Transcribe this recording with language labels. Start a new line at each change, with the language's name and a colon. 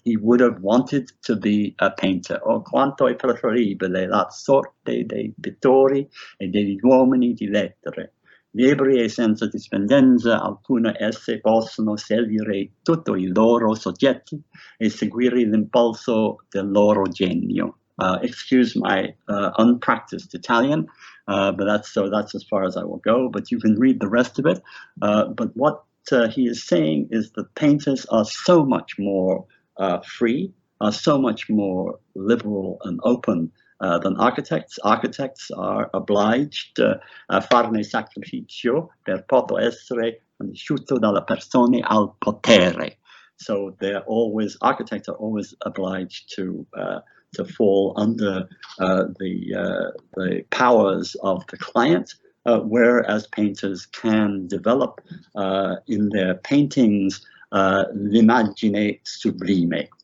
English: He would have wanted to be a painter.
Italian: O quanto è preferibile la sorte dei pittori e degli uomini di lettere. Libri e senza dispendenza alcuna esse possono seguire tutti i loro soggetti e seguire l'impulso del loro genio.
English: Excuse my unpracticed Italian, but that's as far as I will go. But you can read the rest of it. But what he is saying is that painters are so much more free, are so much more liberal and open than architects. Architects are obliged
Italian: a farne sacrificio per poter essere conosciuto dalle persone al potere.
English: So architects are always obliged to fall under the powers of the client, whereas painters can develop in their paintings
Italian: l'immagine sublime.